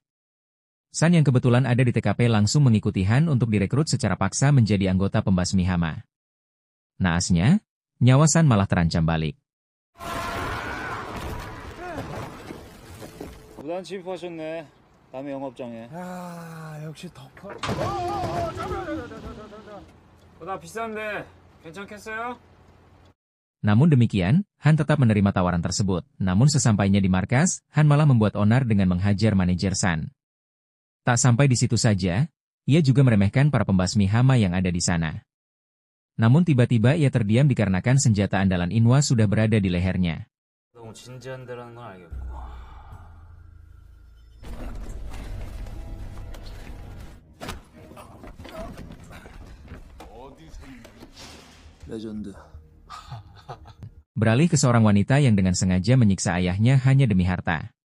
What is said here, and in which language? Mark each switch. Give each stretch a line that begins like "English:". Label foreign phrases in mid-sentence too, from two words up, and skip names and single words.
Indonesian: San yang kebetulan ada di TKP langsung mengikuti Han untuk direkrut secara paksa menjadi anggota pembasmi hama. Naasnya, nyawa San malah terancam balik.
Korean: 무단 침입하셨네. 남의 영업장에. 야, 역시 덕후. 나 비싼데 괜찮겠어요?
Indonesian: Namun demikian, Han tetap menerima tawaran tersebut. Namun sesampainya di markas, Han malah membuat onar dengan menghajar manajer San. Tak sampai di situ saja, ia juga meremehkan para pembasmi hama yang ada di sana. Namun tiba-tiba ia terdiam dikarenakan senjata andalan Inwa sudah berada di lehernya.
Korean: 너무 진지한 데라는 건 알겠고. 레전드.
Indonesian: Beralih ke seorang wanita yang dengan sengaja menyiksa ayahnya hanya demi harta.